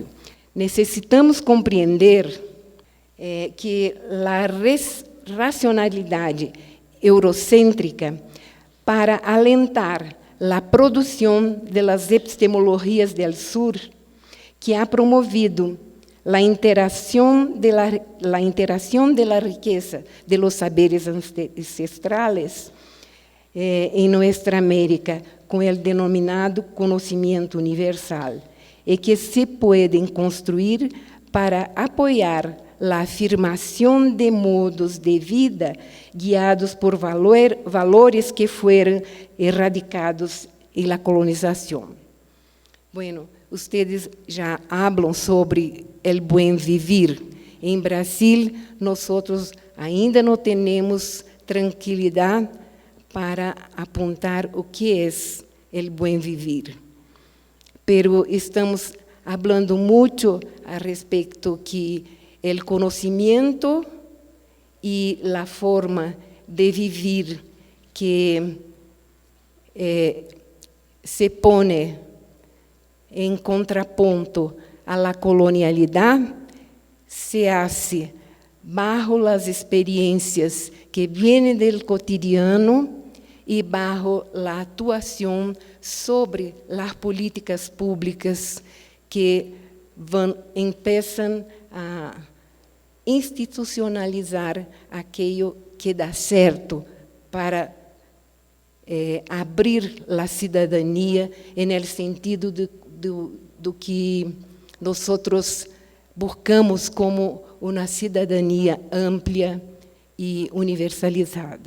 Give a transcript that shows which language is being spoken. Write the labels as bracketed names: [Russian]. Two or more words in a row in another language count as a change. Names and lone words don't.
[Portuguese] Necessitamos compreender que a racionalidade eurocêntrica, para alentar a produção das epistemologias do Sur, que [Spanish] ha promovido [Portuguese] a interação de [Spanish] la riqueza de los saberes ancestrales [Portuguese] em nossa América com o denominado conhecimento universal, e que se podem construir para apoiar a afirmação de modos de vida guiados por valores que foram erradicados na colonização. [Spanish] Bueno, ustedes [Portuguese] já falam sobre o [Spanish] buen vivir. [Portuguese] Em Brasil, nós ainda não temos tranquilidade para apontar o que é o [Spanish] buen vivir. [Portuguese] Pero estamos falando muito a respeito que o conhecimento e a forma de vivir que se põe em contraponto [Spanish] a la colonialidade se hace bajo las experiencias que vienen del cotidiano e bajo la atuação sobre las políticas públicas que empiezan a institucionalizar aquello que [Portuguese] dá certo para abrir a cidadania no sentido do que nós buscamos como uma cidadania ampla e universalizada.